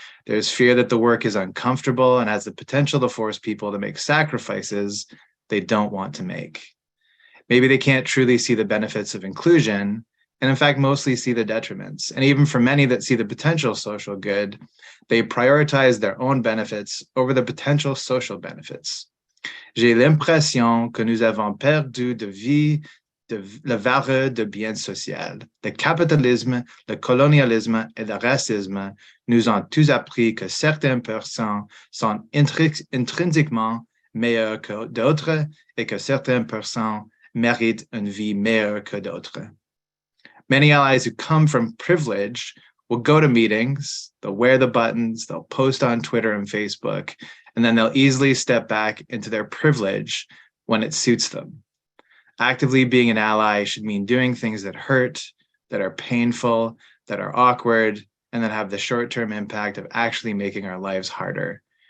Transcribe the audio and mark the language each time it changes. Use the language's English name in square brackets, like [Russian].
[English] There's fear that the work is uncomfortable and has the potential to force people to make sacrifices they don't want to make. Maybe they can't truly see the benefits of inclusion, and in fact, mostly see the detriments. And even for many that see the potential social good, they prioritize their own benefits over the potential social benefits. [French] J'ai l'impression que nous avons perdu de vue la valeur de bien social. Le capitalisme, le colonialisme et le racisme nous ont tous appris que certaines personnes sont intrinsèquement meilleures que d'autres et que certaines personnes méritent une vie meilleure que d'autres. [English] Many allies who come from privilege will go to meetings, they'll wear the buttons, they'll post on Twitter and Facebook, and then they'll easily step back into their privilege when it suits them. Actively being an ally should mean doing things that hurt, that are painful, that are awkward, and that have the short-term impact of actually making our lives harder.